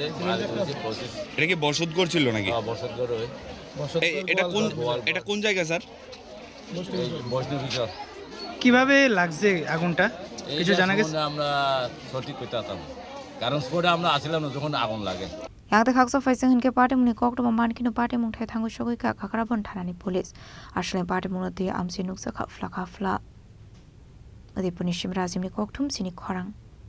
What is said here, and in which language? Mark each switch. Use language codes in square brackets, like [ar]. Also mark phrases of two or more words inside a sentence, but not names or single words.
[bn] এটা কি বসত ঘর ছিল নাকি বসত ঘর এটা কোন জায়গা স্যার বৈষ্ণবিচর কিভাবে লাগছে আগুনটা কিছু জানা গেছে আমরা সঠিক কইতে পারতাম কারণ স্পটে আমরা আসিলাম না যখন আগুন লাগে [trp] Yang khaksa faisang hinke party muni kokto man kinu party mungthai thangu shogui ka khakrabon thanani police ashalni party munoti amsi nuksa khafla Udaipur ni shimrazim ni koktum sini Khorang